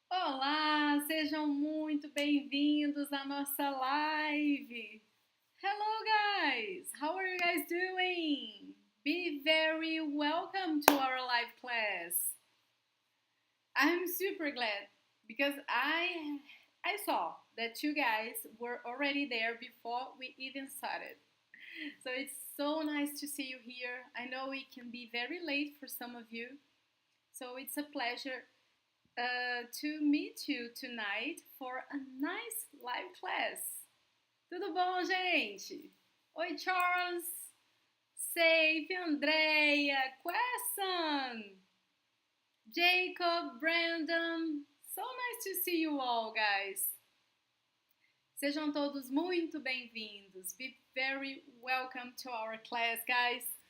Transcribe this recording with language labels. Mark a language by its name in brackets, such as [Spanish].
[Portuguese] Olá, sejam muito bem-vindos à nossa live. [English] Hello, guys. How are you guys doing? Be very welcome to our live class. I'm super glad because I saw that you guys were already there before we even started. So it's so nice to see you here. I know it can be very late for some of you, so it's a pleasure to meet you tonight for a nice live class. [Portuguese] Tudo bom, gente? Oi, Charles, Safe, Andrea, Quesson, Jacob, Brandon. [English] So nice to see you all, guys. [Portuguese] Sejam todos muito bem-vindos. [English] Be very welcome to our class, guys.